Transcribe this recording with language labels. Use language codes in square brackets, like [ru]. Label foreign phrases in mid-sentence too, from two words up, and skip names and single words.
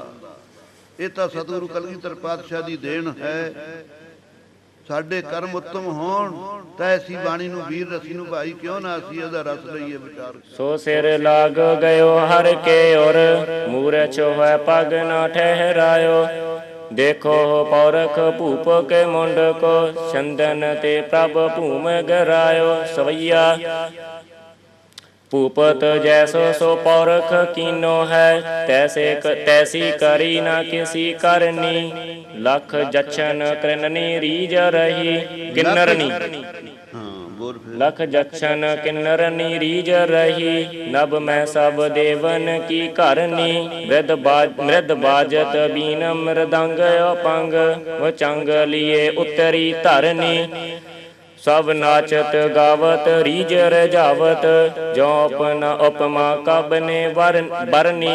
[pa] ਇਹ ਤਾਂ ਸਤਿਗੁਰੂ ਕਲਗੀਧਰ ਪਾਤਸ਼ਾਹ ਦੀ ਦੇਣ ਹੈ। ਸਾਡੇ ਕਰਮ ਉੱਤਮ ਹੋਣ ਤਾਂ ਐਸੀ ਬਾਣੀ ਨੂੰ ਵੀਰ ਰਸੀ ਨੂੰ ਭਾਈ ਕਿਉਂ ਨਾ ਅਸੀਂ ਇਹਦਾ ਰਸ ਲਈਏ ਵਿਚਾਰ। [bra] ਸੋ ਸਿਰ ਲੱਗ ਗਇਓ ਹਰ ਕੇ ਔਰ, ਮੂਰਛ ਹੋਇ ਪਗ ਨਾ ਠਹਿਰਾਇਓ। देखो पौरख भूप के मुंड को, चंदन ते प्रभ भूम गरायो। सवैया भूपत जैसो सो पौरख कीनो है, तैसी करी न किसी करनी। लख जछन कृननी रीज रही किन्नरनी। लख जक्षन किन्नर नीरीज रही, नभ मैं सब देवन की करनी। मृद बाजत बीन मृदंग अपंग, वो चंग लिए उत्तरी धरनी। सब नाचत गावत रीज रजावत, जो अपना उपमा कब ने बरनी।